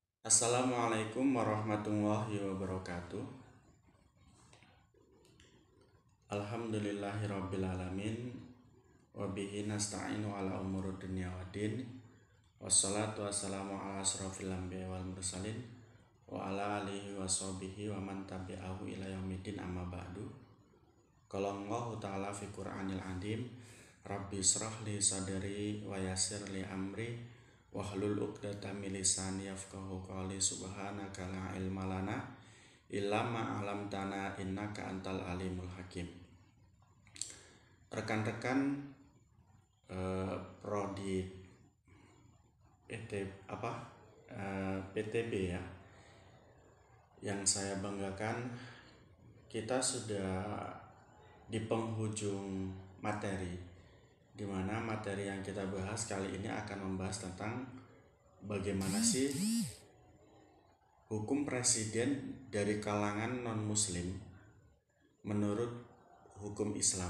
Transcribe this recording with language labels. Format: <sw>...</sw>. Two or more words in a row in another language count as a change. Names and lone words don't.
<ar>السلام عليكم ورحمة الله وبركاته. الحمد لله رب العالمين. وبه نستعين على أمور الدنيا والدين. والصلاة والسلام على أشرف الأنبياء والمرسلين وعلى آله وصحبه ومن تبعه إلى يوم الدين، أما بعد. قال الله تعالى في القرآن العظيم، رب اشرح لي صدري ويسر لي أمري واحلل عقدة من لساني يفقهوا قولي. سبحانك لا علم لنا إلا ما علمتنا إنك أنت العليم الحكيم.</ar> <id>Rekan-rekan prodi PTB ya, yang saya banggakan, kita sudah di penghujung materi, di mana materi yang kita bahas kali ini akan membahas tentang bagaimana sih hukum presiden dari kalangan non-muslim menurut hukum Islam.</id>